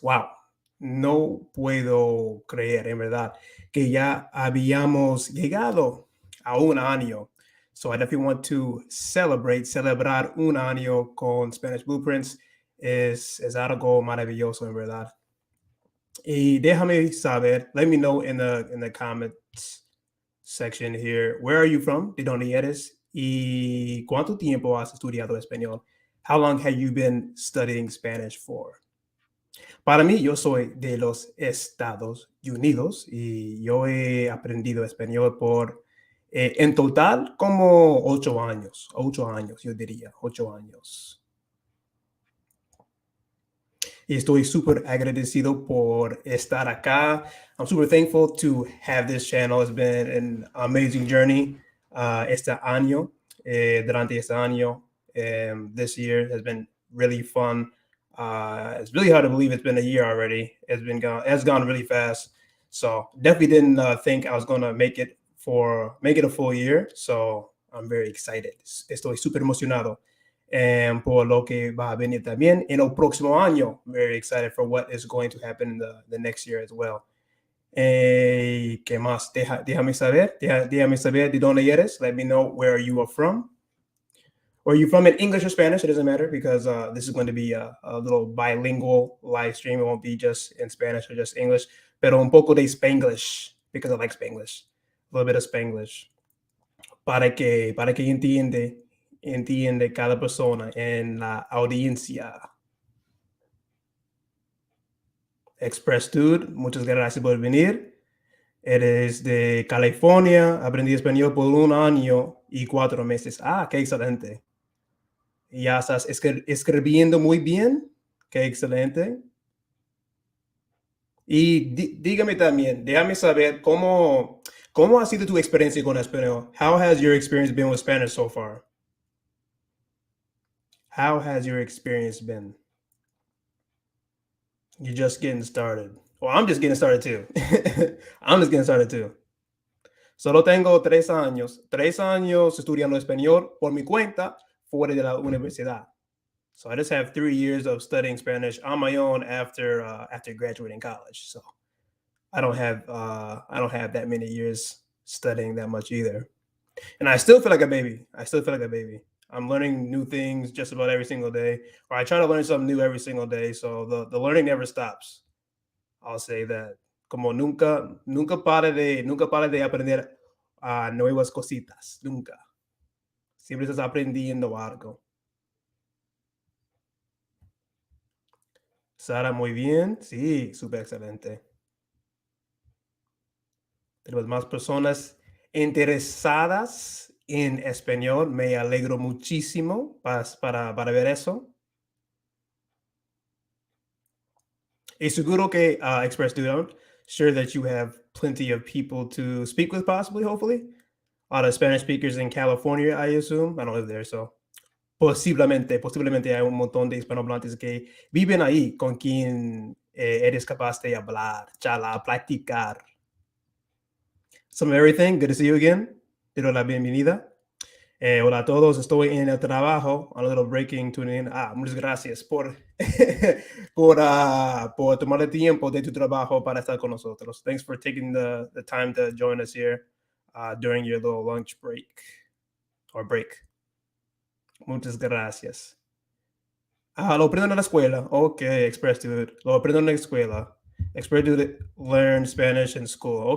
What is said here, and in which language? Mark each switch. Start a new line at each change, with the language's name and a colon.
Spanish: Wow, no puedo creer en verdad que ya habíamos llegado a un año.
English: So I definitely want to
Spanish: celebrar un año con
English: Spanish Blueprints.
Spanish: Es algo maravilloso en verdad. Y déjame saber,
English: let me know in the comments section here, where are you from?
Spanish: ¿De dónde eres? ¿Y cuánto tiempo has estudiado español?
English: How long have you been studying Spanish for?
Spanish: Para mí, yo soy de los Estados Unidos y yo he aprendido español por, en total, como 8 años, yo diría, 8 años. Y estoy súper agradecido por estar acá.
English: I'm super thankful to have this channel. It's been an amazing journey
Spanish: este año, durante este año.
English: This year has been really fun. It's really hard to believe it's been a year already. It's gone really fast. So definitely didn't think I was going to make it a full year. So I'm very excited.
Spanish: Estoy súper emocionado por lo que va a venir también en el próximo año.
English: Very excited for what is going to happen in the next year as well.
Spanish: ¿Qué más? Déjame saber de dónde eres.
English: Let me know where you are from. Where are you from in English or Spanish? It doesn't matter because this is going to be a little bilingual live stream. It won't be just in Spanish or just English,
Spanish: pero un poco de
English: Spanglish because I like Spanglish. A little bit of Spanglish.
Spanish: Para que entiende cada persona en la audiencia. Express Dude, muchas gracias por venir. Eres de California, aprendí español por 1 año y 4 meses. Ah, qué excelente. Ya estás escribiendo muy bien. Qué excelente. Y dígame también, déjame saber cómo ha sido tu experiencia con español.
English: How has your experience been with Spanish so far? How has your experience been? You're just getting started. Well, I'm just getting started too. I'm just getting started too.
Spanish: Solo tengo 3 años estudiando español por mi cuenta fuera de la universidad.
English: So I just have 3 years of studying Spanish on my own after graduating college. So I don't have that many years studying that much either. And I still feel like a baby. I'm learning new things just about every single day, or I try to learn something new every single day. So the learning never stops. I'll say that.
Spanish: Como nunca para de aprender nuevas cositas. Nunca. Siempre estás aprendiendo algo. Sara, muy bien. Sí, súper excelente. Tenemos más personas interesadas en español. Me alegro muchísimo para ver eso. Y seguro que
English: Express Dude, I'm sure that you have plenty of people to speak with, possibly, hopefully. A lot of Spanish speakers in California, I assume. I don't live there, so
Spanish: posiblemente hay un montón de hispanohablantes que viven ahí con quien eres capaz de hablar, charlar, practicar.
English: Some of everything. Good to see you again.
Spanish: Te doy la bienvenida. Hola a todos, estoy en el trabajo,
English: a little breaking, tuning in.
Spanish: Muchas gracias por, por tomar el tiempo de tu trabajo para estar con nosotros.
English: Thanks for taking the time to join us here during your little lunch break or break.
Spanish: Muchas gracias. Lo aprendo en la escuela. Ok, Express Dude. Lo aprendo en la escuela.
English: Express Dude learn Spanish in school.